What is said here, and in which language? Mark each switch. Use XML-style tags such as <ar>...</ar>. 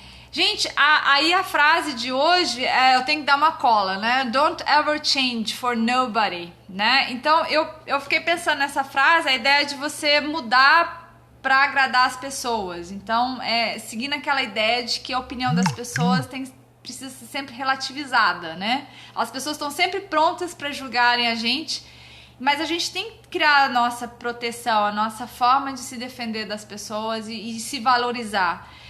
<pt>Gente, aí a frase de hoje eu tenho que dar uma cola, né?</pt> <en>Don't ever change for nobody, né?</en> <pt>Então eu fiquei pensando nessa frase, a ideia de você mudar para agradar as pessoas. Então, seguindo aquela ideia de que a opinião das pessoas precisa ser sempre relativizada, né? As pessoas estão sempre prontas para julgarem a gente, mas a gente tem que criar a nossa proteção, a nossa forma de se defender das pessoas e se valorizar.</pt>